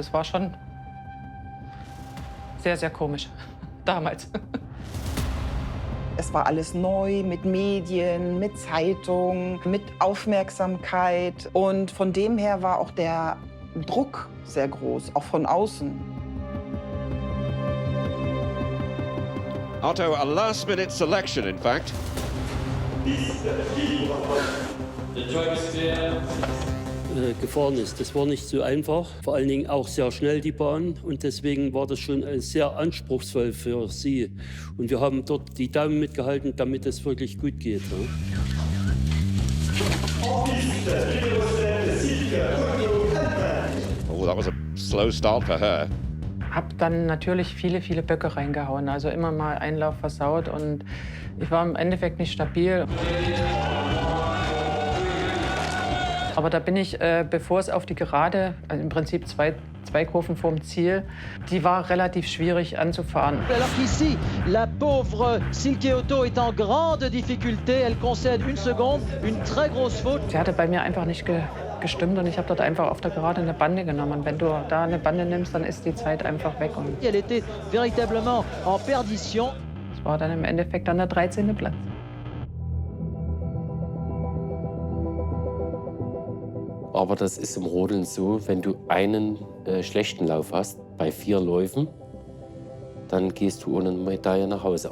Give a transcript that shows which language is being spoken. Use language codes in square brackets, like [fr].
[de] Das war schon sehr, sehr komisch damals. Es war alles neu mit Medien, mit Zeitungen, mit Aufmerksamkeit. Und von dem her war auch der Druck sehr groß, auch von außen. [en] Otto, a last-minute selection, in fact. [de] Gefahren ist. Das war nicht so einfach, vor allen Dingen auch sehr schnell die Bahn und deswegen war das schon sehr anspruchsvoll für sie. Und wir haben dort die Daumen mitgehalten, damit es wirklich gut geht. Ne? [en] Oh, that was a slow start for her. [de] Hab dann natürlich viele Böcke reingehauen, also immer mal Einlauf versaut und ich war im Endeffekt nicht stabil. Aber da bin ich, bevor es auf die Gerade, also im Prinzip zwei Kurven vorm Ziel, die war relativ schwierig anzufahren. [fr] Alors qu'ici, la pauvre Silke Otto est en grande difficulté. Elle concède une seconde, une très grosse faute. [de] Sie hatte bei mir einfach nicht gestimmt und ich habe dort einfach auf der Gerade eine Bande genommen. Und wenn du da eine Bande nimmst, dann ist die Zeit einfach weg. Und [fr] Elle était véritablement en perdition. [de] es war dann im Endeffekt dann der 13. Platz. Aber das ist im Rodeln so, wenn du einen schlechten Lauf hast, bei 4 Läufen, dann gehst du ohne Medaille nach Hause.